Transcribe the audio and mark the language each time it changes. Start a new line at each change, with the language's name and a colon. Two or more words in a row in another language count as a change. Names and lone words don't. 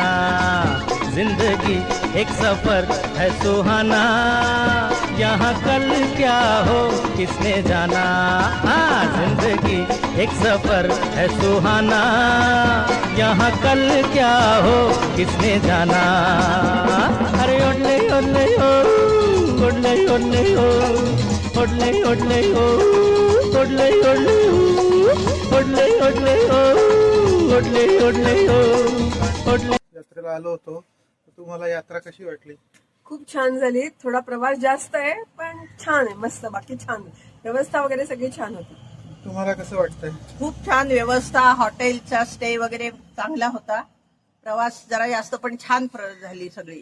Hindi: जिंदगी एक सफर है सुहाना, यहाँ कल क्या हो किसने जाना। हाँ, जिंदगी एक सफर है सुहाना, यहाँ कल क्या हो किसने जाना। अरे ओडले ओडले ओ, ओडले ओडले ओ, ओडले ओडले ओ, ओडले ओडले ओ, ओडले ओडले ओ, ओडले ओडले ओ, ओडले।
Marathi: यात्रेला आलो होतो, तुम्हाला यात्रा कशी वाटली? खूप छान झाली. थोडा प्रवास जास्त आहे पण छान आहे, मस्त. बाकी छान, व्यवस्था वगैरे सगळी छान होती. तुम्हाला कसं वाटतंय? खूप छान व्यवस्था, हॉटेलचा स्टे वगैरे चांगला होता. प्रवास जरा जास्त पण छान झाली सगळी.